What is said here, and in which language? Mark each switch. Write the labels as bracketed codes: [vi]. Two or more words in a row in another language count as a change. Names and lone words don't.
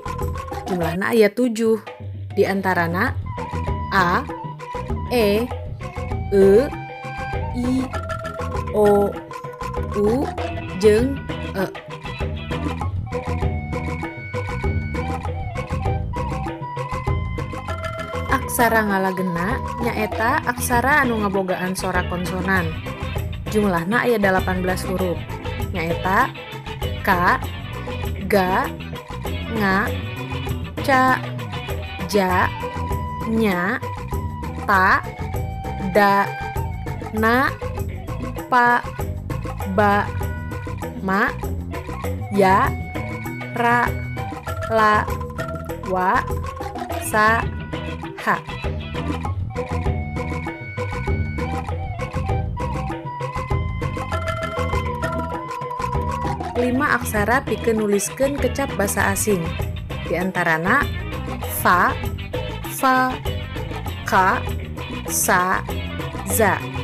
[su] Jumlahna aya 7. Di antarana A, E, I, O, U, jeung E. Aksara ngalagena nyaeta aksara anu ngabogaan sora konsonan. Jumlahna aya 18 huruf. Nyaeta K, Ga, Nga, Ca, Ja, Nya, Ta, Da, Na, Pa, Ba, Ma, Ya, Ra, La, Wa, Sa, Ha. Lima aksara pikeun nuliskeun kecap basa asing. Di antarana Fa, Fa, Ka, Sa, Za.